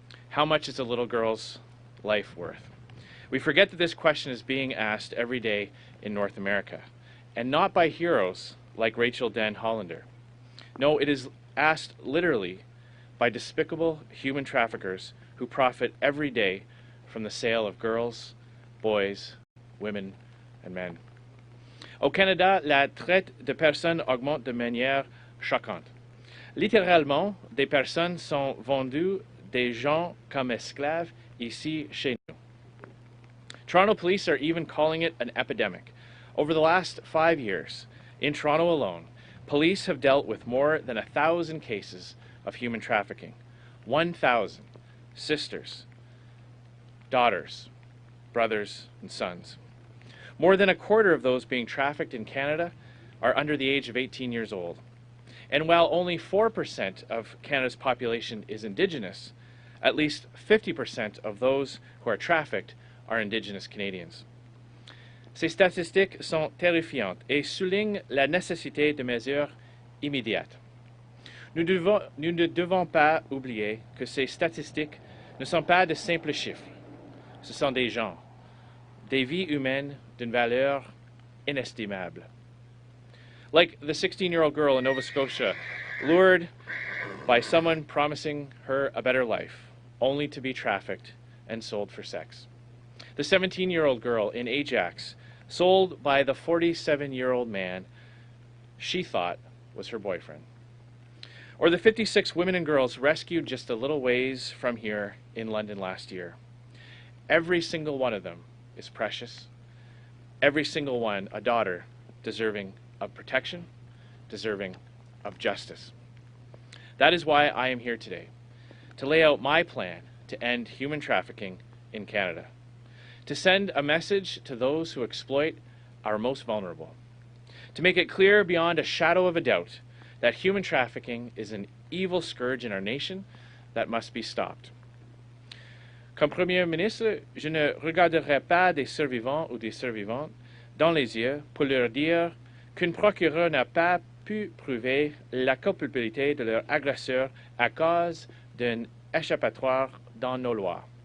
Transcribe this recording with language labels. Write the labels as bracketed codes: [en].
[en] How much is a little girl's life worth? We forget that this question is being asked every day in North America, and not by heroes like Rachel Den Hollander. No, it is asked literally by despicable human traffickers who profit every day from the sale of girls, boys, women, and men. [fr] Au Canada, la traite de personnes augmente de manière choquante. Littéralement, des personnes sont vendues des gens comme esclaves ici chez nous. [en] Toronto police are even calling it an epidemic. Over the last 5 years, in Toronto alone, police have dealt with more than 1,000 cases of human trafficking. 1,000 sisters, daughters, brothers, and sons. More than a quarter of those being trafficked in Canada are under the age of 18 years old. And while only 4% of Canada's population is Indigenous, at least 50% of those who are trafficked are Indigenous Canadians. [fr] Ces statistiques sont terrifiantes et soulignent la nécessité de mesures immédiates. Nous ne devons pas oublier que ces statistiques ne sont pas de simples chiffres. Ce sont des gens, des vies humaines d'une valeur inestimable. [en] Like the 16-year-old girl in Nova Scotia, lured by someone promising her a better life, only to be trafficked and sold for sex. The 17-year-old girl in Ajax, sold by the 47-year-old man she thought was her boyfriend. Or the 56 women and girls rescued just a little ways from here in London last year. Every single one of them is precious. Every single one a daughter deserving of protection, deserving of justice. That is why I am here today, to lay out my plan to end human trafficking in Canada, to send a message to those who exploit our most vulnerable, to make it clear beyond a shadow of a doubt that human trafficking is an evil scourge in our nation that must be stopped. [fr] Comme Premier ministre, je ne regarderai pas des survivants ou des survivantes dans les yeux pour leur dire qu'un procureur n'a pas pu prouver la culpabilité de leur agresseur à cause d'un échappatoire dans nos lois.